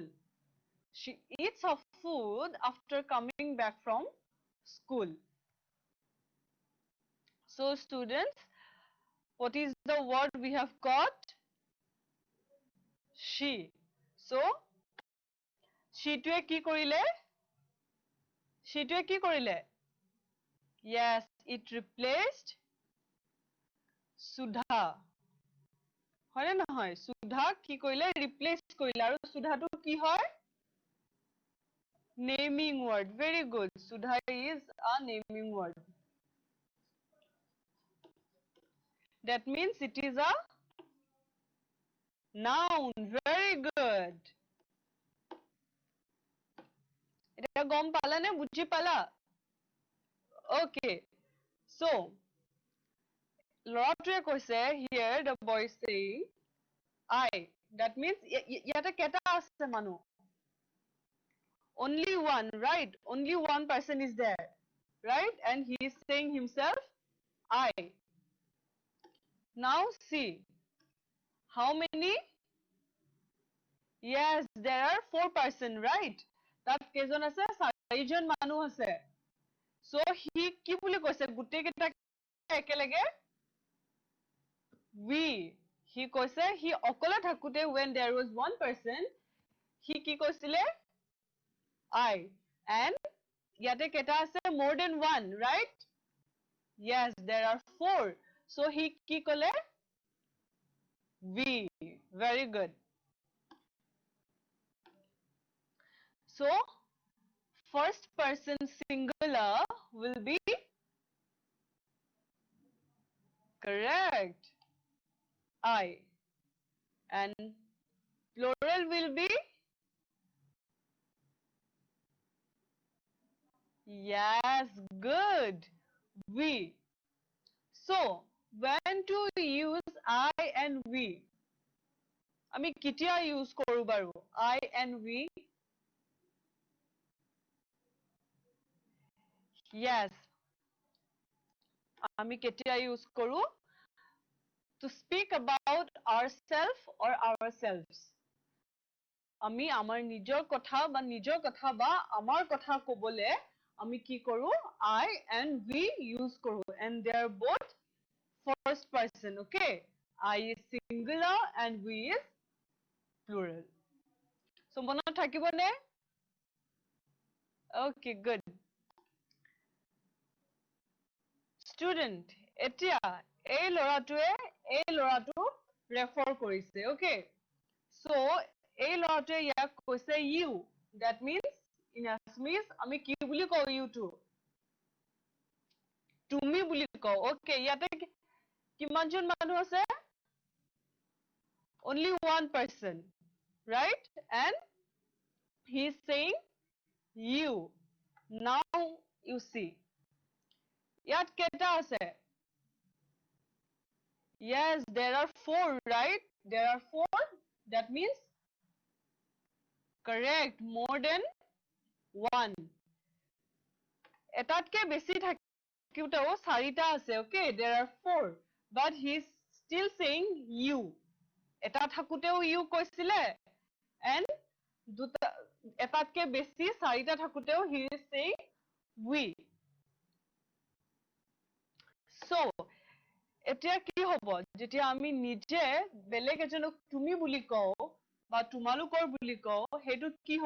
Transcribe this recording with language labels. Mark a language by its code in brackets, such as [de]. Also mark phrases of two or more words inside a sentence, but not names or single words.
[en] She eats her food after coming back from school. So students, what is the word we have got? She. So she [as] তই কি কৰিলে? She তই কি কৰিলে? [en] Yes, it replaced Sudha. [as] হয় না নহয়? Sudha কি কৰিলে? Replace কৰিলে. আৰু Sudha টো কি হয়? [en] Naming word. Very good. Sudha is a naming word. That means it is a noun. Very good. [as] এটা গম পালা নে? বুঝি পালা? [en] Okay. So, [as] ল'ৰাটোৱে কৈছে, [en] here the boy is saying, I. That means [as] ইয়াতে কেটা আছে মানুহ? [en] Only one, right? Only one person is there, right? And he is saying himself, I. Now see, how many? Yes, there are 4 person, right? [as] তাত কেইজন আছে? 4জন মানুহ আছে. [en] So he [as] কি বুলি কৈছে? গুটেই কেইটা একেলগে? [en] We. He কৈছে, he [as] অকলে থাকোতে [en] when there was one person, he [as] কি কৈছিলে? [en] I. And [as] ইয়াতে কেইটা আছে? [en] More than one, right? Yes, there are 4. So he [as] কি কলে? [en] We. Very good. So first person singular will be correct. I. And plural will be? Yes, good. We. So when to use I and we? [as] আমি কেতিয়া use কৰো বাৰু? [en] I and we? Yes. [as] আমি কেতিয়া use কৰো? [en] To speak about ourselves or ourselves. [as] আমি আমাৰ নিজৰ কথা বা আমাৰ কথা কবলে আমি কি কৰো? [en] I and we use কৰো. And they are both first person, okay? I is singular and we is plural. [as] So মনত থাকিব নে? [en] Okay, good. Student, [as] এতিয়া এই ল'ৰাটোক refer কৰিছে, okay? So এই ল'ৰাটোৱে ইয়াক কৈছে you. [en] That means in Assamese [as] আমি কি বুলি কওঁ [en] you to? [as] তুমি বুলি কওঁ. Okay, ইয়াতে কিমানজন মানুহ আছে? [en] Only one person, right? And he is saying you. Now you see. [as] ইয়াত কেইটা আছে? [en] Yes, there are 4, right? There are 4. That means correct, more than 1. [as] এটাতকে বেছি থাকিতেও চাৰিটা আছে, [en] okay? There are 4. But he's still saying you. [as] এটা থাকুতেও you কৈছিলে, and এটাতকে বেছি চাৰিটা থাকুতেও [en] he is saying we. So, [as] এতিয়া কি হ'ব? যেতিয়া আমি নিজে বেলেগ এজনক তুমি বুলি কওঁ বা তোমালোকৰ বুলি কওঁ, সেইটো কি হ'ব?